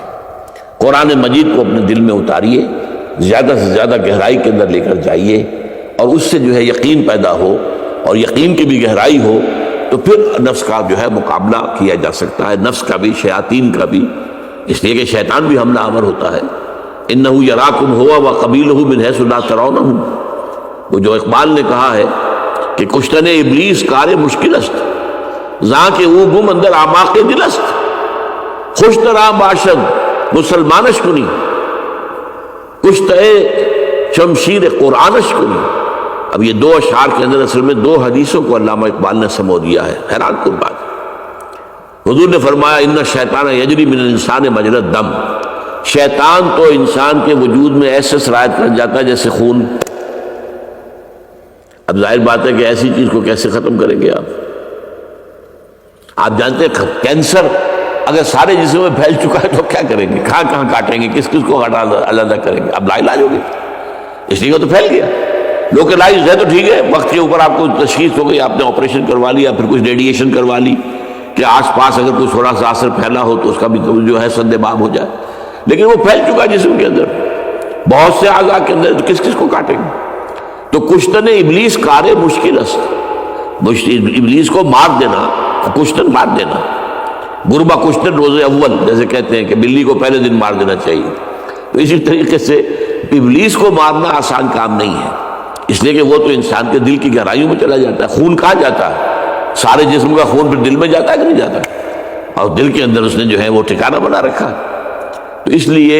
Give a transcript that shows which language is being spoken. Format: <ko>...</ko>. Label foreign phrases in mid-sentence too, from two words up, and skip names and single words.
<ur>قرآن مجید کو اپنے دل میں اتاریے، زیادہ سے زیادہ گہرائی کے اندر لے کر جائیے، اور اس سے جو ہے یقین پیدا ہو، اور یقین کی بھی گہرائی ہو، تو پھر نفس کا جو ہے مقابلہ کیا جا سکتا ہے، نفس کا بھی، شیاطین کا بھی، اس لیے کہ شیطان بھی حملہ آور ہوتا ہے۔</ur> <ar>اِنَّهُ يَرَاكُمْ هُوَ وَقَبِيلُهُ مِنْ حَيْثُ لَا تَرَوْنَهُمْ،</ar> <ur>وہ جو اقبال نے کہا ہے کہ</ur> <fa>کشتن ابلیس کار مشکل است، زاں کہ او گم اندر آماق دل است، خوش ترا باشد مسلمانش کنی، کشتہ شمشیر قرآنش کنی۔</fa> <ur>اب یہ دو اشعار کے اندر اصل میں دو حدیثوں کو علامہ اقبال نے سمو دیا ہے، حیران کن بات۔ حضور نے فرمایا</ur> <ar>ان الشیطان یجری من الانسان مجری الدم،</ar> <ur>شیطان تو انسان کے وجود میں ایسے سرایت کر جاتا ہے جیسے خون۔ اب ظاہر بات ہے کہ ایسی چیز کو کیسے ختم کریں گے آپ جانتے ہیں کینسر اگر سارے جسم میں پھیل چکا ہے تو کیا کریں گے، کہاں کہاں کاٹیں گے، کس کس کو علیحدہ کریں گے؟ اب لا علاج ہوگی، اس لیے وہ تو پھیل گیا۔ لوکلائز ہے تو ٹھیک ہے، وقت کے اوپر آپ کو تشخیص ہو گئی، آپ نے آپریشن کروا لیا، پھر کچھ ریڈیشن کروا لی کہ آس پاس اگر کوئی تھوڑا سا اثر پھیلا ہو تو اس کا بھی جو ہے سد باب ہو جائے، لیکن وہ پھیل چکا ہے جسم کے اندر، بہت سے اعضاء کے اندر، تو کس کس کو کاٹیں گے؟</ur> <fa>تو کشتن ابلیس کار مشکل است،</fa> <ur>ابلیس کو مار دینا، کشتن مار دینا،</ur> <fa>گربہ کشتن روز اول</fa> <ur>جیسے کہتے ہیں کہ بلی کو پہلے دن مار دینا چاہیے، تو اسی طریقے سے ابلیس کو مارنا آسان کام نہیں ہے، اس لیے کہ وہ تو انسان کے دل کی گہرائیوں میں چلا جاتا ہے۔ خون کہاں جاتا ہے؟ سارے جسم کا خون پھر دل میں جاتا ہے کہ نہیں جاتا؟ اور دل کے اندر اس نے جو ہے وہ ٹھکانہ بنا رکھا، تو اس لیے۔</ur>